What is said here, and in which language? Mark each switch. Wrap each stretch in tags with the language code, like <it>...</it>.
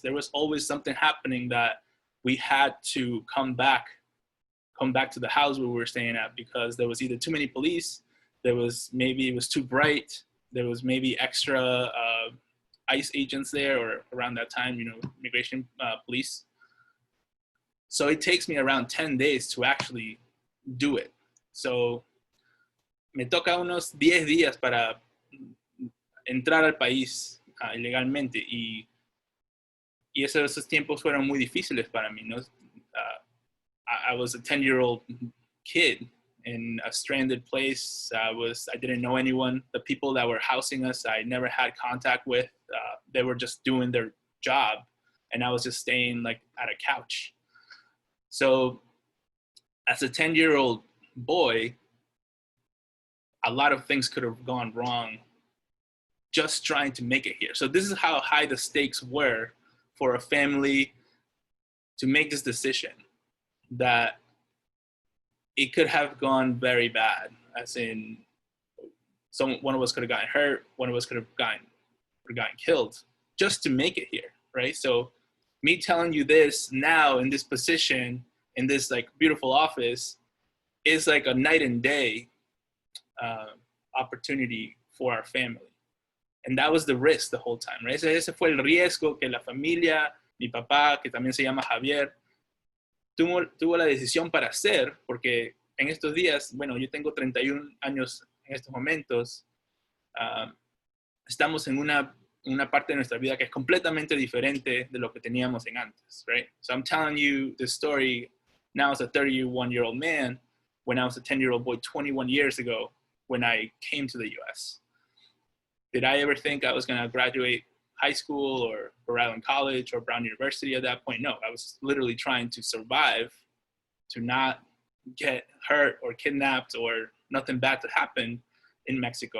<en>There was always something happening that we had to come back to the house we were staying at because there was either too many police, maybe it was too bright, there was maybe extra ICE agents there, or around that time, immigration police. So it takes me around 10 days to actually do it. So</en> <es>me toca unos 10 días para entrar al país ilegalmente y esos tiempos fueron muy difíciles para mí, ¿no?</es> <en>I was a 10-year-old kid in a stranded place. I didn't know anyone. The people that were housing us, I never had contact with. They were just doing their job, and I was just staying like at a couch. So as a 10-year-old boy, a lot of things could have gone wrong just trying to make it here. So this is how high the stakes were for a family to make this decision, that it could have gone very bad, as in one of us could have gotten hurt, one of us could have gotten killed just to make it here, right? So me telling you this now in this position, in this like beautiful office, is like a night and day opportunity for our family. And that was the risk the whole time, right?</en> <es>Ese fue el riesgo que la familia, mi papá, que también se llama Javier, tuvo la decisión para hacer, porque en estos días, bueno, yo tengo 31 años en estos momentos, estamos en una parte de nuestra vida que es completamente diferente de lo que teníamos en antes, right?</es> <en>So I'm telling you this story now as a 31-year-old man, when I was a 10-year-old boy 21 years ago when I came to the US. Did I ever think I was going to graduate high school or Rhode Island College or Brown University at that point? No, I was literally trying to survive, to not get hurt or kidnapped or nothing bad to happen in Mexico.</en>